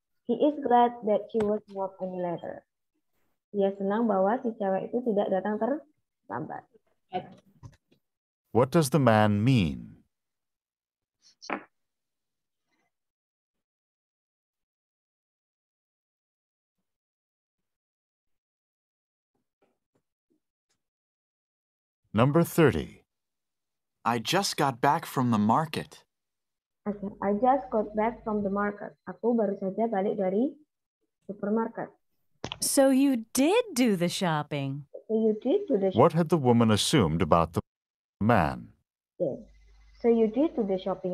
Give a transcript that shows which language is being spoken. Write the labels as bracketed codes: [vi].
[en] He is glad that she was not any later. [id] Dia senang bahwa si cewek itu tidak datang terlambat. [en] What does the man mean? Number 30. I just got back from the market. Okay. I just got back from the market. [id] Aku baru saja balik dari supermarket. [en] So you did do the shopping. So you did do the shopping. What had the woman assumed about the man? Yes. So you did do the shopping.